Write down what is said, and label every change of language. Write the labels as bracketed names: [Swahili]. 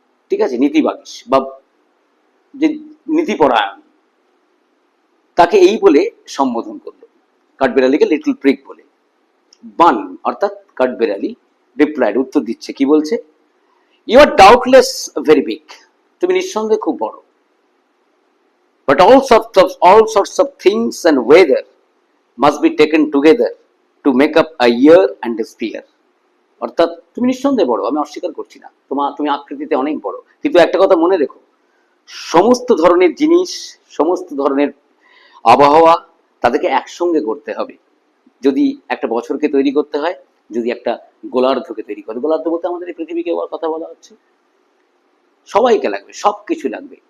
[Bangla] ঠিক আছে, নীতিবাগীশ বা যে নীতিপরায়ণ, তাকে এই বলে সম্বোধন করলো, কাঠবেড়ালিকে লিটল প্রিগ বলে। বান অর্থাৎ কাঠবেড়ালি রিপ্লাইড, উত্তর দিচ্ছে, কি বলছে? [English] you are doubtless very big, [Bangla] তুমি নিঃসন্দেহে খুব বড়। [English] But all sorts of things and weather must be taken together to make up a year and a sphere. [Bangla] অর্থাৎ তুমি নিঃসন্দেহে বড়, আমি অস্বীকার করছি না, তুমি আকৃতিতে অনেক বড়, কিন্তু একটা কথা মনে রেখো, সমস্ত ধরনের জিনিস, সমস্ত ধরনের আবহাওয়া, তাদেরকে একসঙ্গে করতে হবে। যদি একটা বছরকে তৈরি করতে হয়, যদি একটা গোলার্ধকে তৈরি করতে, গোলার্ধ বলতে আমাদের এই পৃথিবীকে কথা বলা হচ্ছে, সবাইকে লাগবে, সব কিছু লাগবে।